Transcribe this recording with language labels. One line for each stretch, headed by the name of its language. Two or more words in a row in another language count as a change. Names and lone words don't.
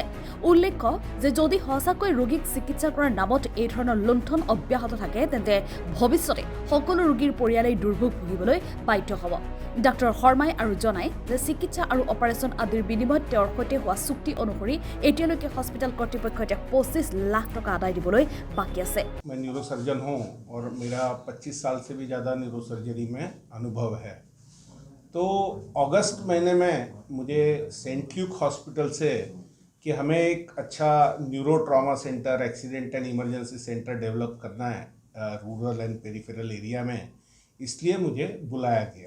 Assamese: উল্লেখ্য যে যদি সঁচাকৈ ৰোগীক চিকিৎসা কৰাৰ নামত এই ধৰণৰ লুণ্ঠন অব্যাহত থাকে তেন্তে ভৱিষ্যতে সকলো ৰোগীৰ পৰিয়ালেই দুৰ্ভোগ ভুগিবলৈ বাধ্য হ'ব। ডাক্তৰ শৰ্মাই আৰু জনায় যে চিকিৎসা আৰু অপাৰেশ্যন আদিৰ বিনিময়ত তেওঁৰ সৈতে হোৱা চুক্তি অনুসৰি এতিয়ালৈকে হস্পিটেল কৰ্তৃপক্ষই 25 লাখ টকা আদায় দিবলৈ বাকী আছে।
Hindi: मैं न्यूरोसर्जन हूँ और मेरा 25 साल से भी ज़्यादा न्यूरोसर्जरी में अनुभव है। तो अगस्त महीने में मुझे सेंट ल्यूक हॉस्पिटल से कि हमें एक अच्छा
English: neuro trauma centre, accident and emergency centre develop
Hindi: करना है
English: rural and peripheral area
Hindi: में, इसलिए मुझे बुलाया गया।